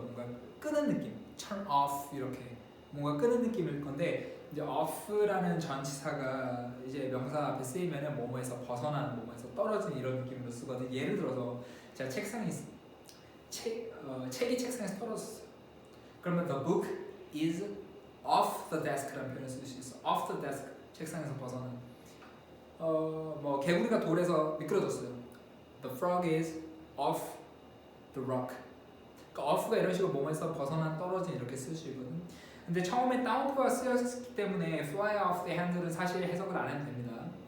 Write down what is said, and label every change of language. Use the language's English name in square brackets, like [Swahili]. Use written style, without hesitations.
[Korean] 뭔가 끄는 느낌, [English] turn off [Korean] 이렇게 뭔가 끄는 느낌일 건데 이제 off라는 전치사가 이제 명사 앞에 쓰이면은 뭐뭐에서 벗어나는, 뭐뭐에서 떨어지는 이런 느낌으로 쓰거든. 예를 들어서 제가 책상에 책이 책상에서 떨어졌어요. 그러면 [English] the book is off the desk [Korean] 라는 표현을 쓸 수 있어. [English] off the desk, [Korean] 책상에서 벗어난. 뭐 개구리가 돌에서 미끄러졌어요. [English] The frog is off the rock. [Korean] 그러니까 off가 이런 식으로 뭐뭐에서 벗어난, 떨어진 이렇게 쓸 수 있거든. 근데 처음에 down가 쓰였기 때문에 [English] fly off the handle [Korean] 은 사실 해석을 안 해도 됩니다.